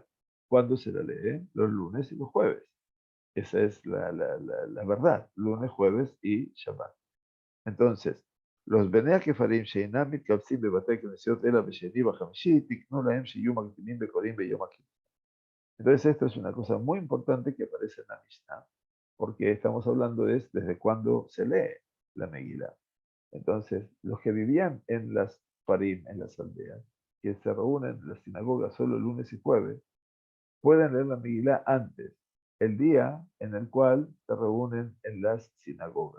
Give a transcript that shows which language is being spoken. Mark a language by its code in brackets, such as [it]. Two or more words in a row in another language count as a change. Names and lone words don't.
[es] ¿Cuándo se la lee? Los lunes y los jueves. Esa es la verdad, lunes, jueves y Shabbat. Entonces, los [he] בני כפרים שאינם מתקבצים בבתי כנסיות אלא בשני וחמישי, תקנו להם שיהיו מקדימים בקוראים ביום הכיפורים. [es] Entonces, esto es una cosa muy importante que aparece en la Mishnah, porque estamos hablando desde cuándo se lee la Megilá. Entonces, los que vivían en las Farim, en las aldeas, que se reúnen en las sinagogas solo lunes y jueves, pueden leer la Megilá antes, el día en el cual se reúnen en las sinagogas.